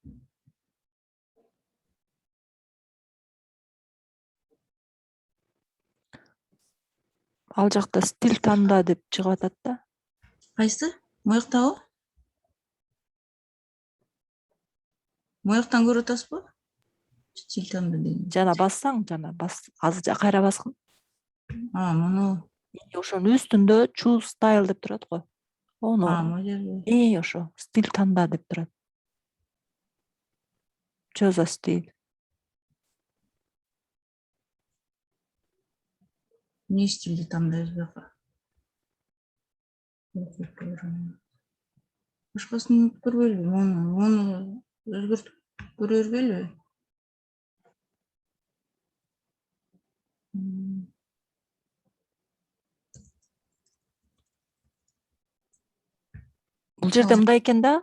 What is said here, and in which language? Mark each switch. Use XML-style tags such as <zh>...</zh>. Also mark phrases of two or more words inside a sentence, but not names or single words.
<ky>ал жакта стиль танда деп чыгып атат да. Кайсы? Муяктабы? Муяктан көрүп атасызбы? Стиль танда деген. Жана бассаң, азыр кайра баскын. Муну. Ошонун үстүндө</ky> <en>choose style</en> <ky>деп турат го. Ону. Могу жерде. Ошо стиль танда деп турат.</ky> <en>Choose a style.</en> <ky>Не стилди тандайбыз бияка? Башкасын көрбөйлүбү? Муну өзгөртүп көрө бербейлиби? Бул жерде мындай экен да.</ky>